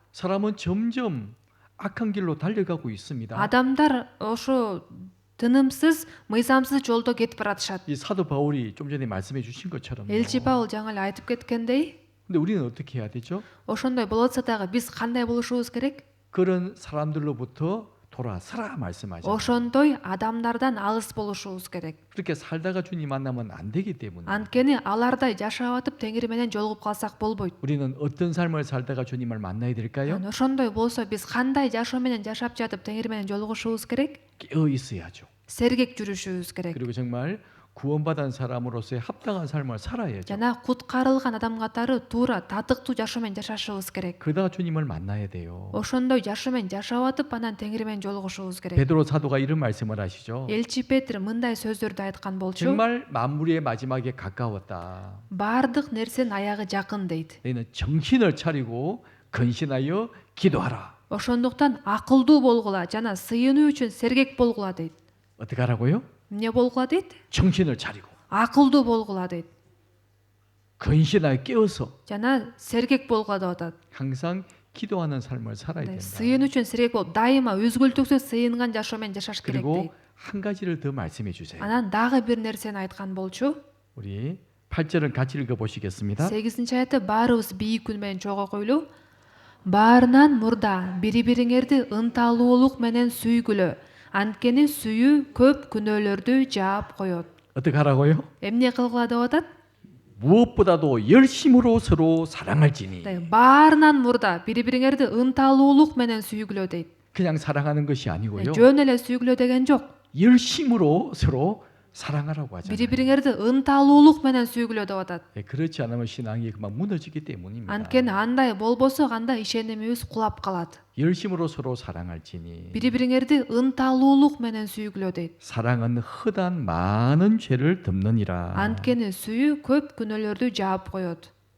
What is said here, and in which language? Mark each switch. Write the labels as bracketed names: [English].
[Korean] 사람은 점점 악한 길로 달려가고 있습니다. [Kyrgyz] Адамдар ошо тынымсыз, мыйзамсыз жолдо кетип баратышат. [Korean] 이 사도 바울이 좀 전에 말씀해 주신 것처럼. [Kyrgyz] Элчи Паул жаңы эле айтып кеткендей, [Korean] 근데 우리는 어떻게 해야 되죠? [Kyrgyz] ошондой болот атса дагы биз кандай болушубуз керек? [Korean] 그런 사람들로부터 돌아서라 말씀하죠. [Kyrgyz] Ошондой адамдардан алыс болушубуз керек. [Korean] 그렇게 살다가 주님 만나면 안 되기 때문에. [Kyrgyz] Анткени алардай жашап атып Теңир менен жолугуп калсак болбойт. [Korean] 우리는 어떤 삶을 살다가 주님을 만나야 될까요? [Kyrgyz] Ошондой болсо биз кандай жашоо менен жашап жатып Теңир менен жолугушубуз керек? [Korean] 깨어 있어야죠. [Kyrgyz] Сергек жүрүшүбүз керек. [Korean] 그리고 정말 구원받은 사람으로서의 합당한 삶을 살아야죠. [Kyrgyz] Жана куткарылган адам катары туура татыктуу жашоо менен жашашыбыз керек. [Korean] 그러다가 주님을 만나야 돼요. [Kyrgyz] Ошондой жашоо менен жашап атып анан Теңир менен жолугушубуз керек. [Korean] 베드로 사도가 이런 말씀을 하시죠. [Kyrgyz] Элчи Петр мындай сөздөрдү айткан болчу. [Korean] 정말 만물의 마지막에 가까웠다. [Kyrgyz] Бардык нерсенин аягы жакын дейт. [Korean] 너희는 정신을 차리고 근신하여 기도하라. [Kyrgyz] Ошондуктан акылдуу болгула жана сыйынуу үчүн сергек болгула дейт. [Korean] 어떻게 하라고요? [Kyrgyz] Эмне болгула дейт? [Korean] 정신을 차리고 [Kyrgyz] Акылдуу болгула дейт. [Korean] 근신하여 깨어서 [Kyrgyz] жана сергек болгула деп атат. [Korean] 항상 기도하는 삶을 살아야 된다. [Kyrgyz] сыйын үчүн сергек болуп, дайыма үзгүлтүксүз сыйынган жашоо менен жашаш керек [Korean] 그리고 [Kyrgyz] дейт. [Korean] 한 가지를 더 말씀해 주세요. [Kyrgyz] Анан дагы бир нерсени айткан болчу. [Korean] 우리 8절을 같이 읽어 보시겠습니다. [Kyrgyz] 8-аятты баарыбыз бийик үн менен чогуу окуйлу. Баарынан мурда бири-бириңерди ынталуулук менен сүйгүлө. Анткени сүйүү көп күнөөлөрдү жаап коет. [Korean] 어떻게 하라고요? [Kyrgyz] Эмне кылгыла деп атат? [Korean] 무엇보다도 열심으로 서로 사랑할지니. [Kyrgyz] Баарынан мурда бири-бириңерди ынталуулук менен сүйгүлө дейт. [Korean] 그냥 사랑하는 것이 아니고요. [Kyrgyz] жөн эле сүйгүлө деген жок. [Korean] 열심으로 서로 사랑하라고 하잖아요. [Kyrgyz] бири-бириңерди ынталуулук менен сүйгүлө деп атат. [Korean] 그렇지 않으면 신앙이 그만 무너지기 때문입니다. [Kyrgyz] Анткени андай болбосо анда ишенимибиз кулап калат. [Korean] 열심으로 서로 사랑할지니. [Kyrgyz] бири-бириңерди ынталуулук менен сүйгүлө дейт. [Korean] 사랑은 허단 많은 죄를 덮느니라. [Kyrgyz] Анткени сүйүү көп күнөөлөрдү жаап коет.